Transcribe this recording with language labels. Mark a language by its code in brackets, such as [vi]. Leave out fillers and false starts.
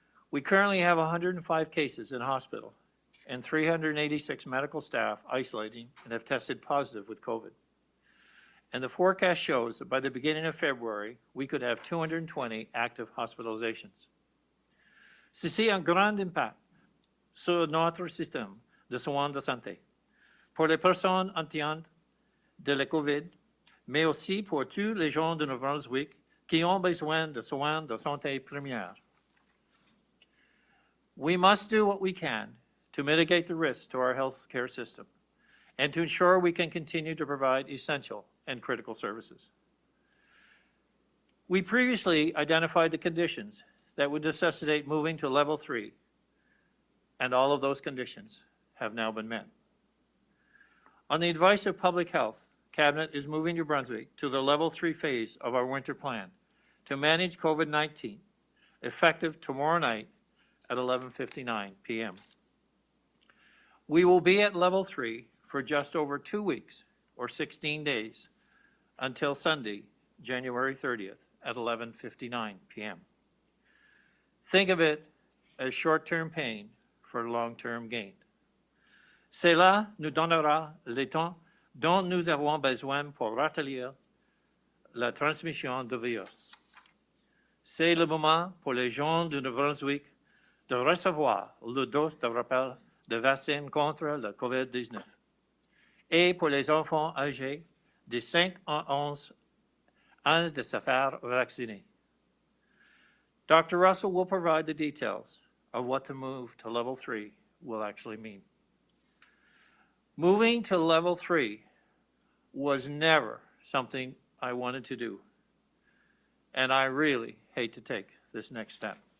[en] We currently have 105 cases in hospital and 386 medical staff isolating and have tested positive with COVID. And the forecast shows that by the beginning of February, we could have 220 active hospitalizations. [fr] Ceci a un grand impact sur notre système de soins de santé, pour les personnes atteintes de la COVID, mais aussi pour tous les gens de Nouveau-Brunswick qui ont besoin de soins de santé première. [en] We must do what we can to mitigate the risks to our health care system and to ensure we can continue to provide essential and critical services. We previously identified the conditions that would necessitate moving to level 3, and all of those conditions have now been met. On the advice of Public Health, Cabinet is moving New Brunswick to the level 3 phase of our winter plan to manage COVID-19, effective tomorrow night at 11:59 p.m. We will be at level 3 for just over 2 weeks, or 16 days, until Sunday, January 30th at 11:59 p.m. Think of it as short-term pain for long-term gain. [fr] Cela nous donnera le temps dont nous avons besoin pour ralentir la transmission du virus. C'est le moment pour les gens de Nouveau-Brunswick de recevoir le dose de rappel de vaccin contre la COVID-19 et pour les enfants âgés de 5 à 11 ans de se faire vacciner. [en] Dr. Russell will provide the details of what the move to level 3 will actually mean. Moving to level 3 was never something I wanted to do, and I really hate to take this next step.